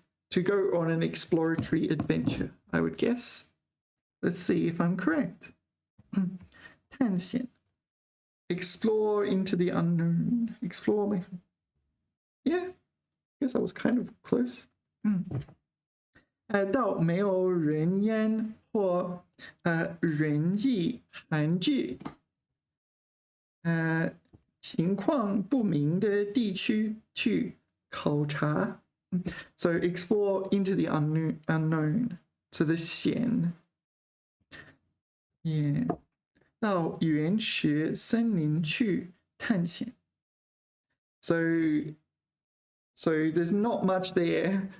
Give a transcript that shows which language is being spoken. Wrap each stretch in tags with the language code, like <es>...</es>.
<en>To go on an exploratory adventure, I would guess. Let's see if I'm correct. 探险. Explore into the unknown. Explore. Yeah, I guess I was kind of close.</en> <zh>到没有人烟或人迹罕至情况不明的地区去考察。</zh> <en>So explore into the unknown. So the 险 Yeah.</en> <zh>到原始森林去探险。</zh> <en>So there's not much there.</en>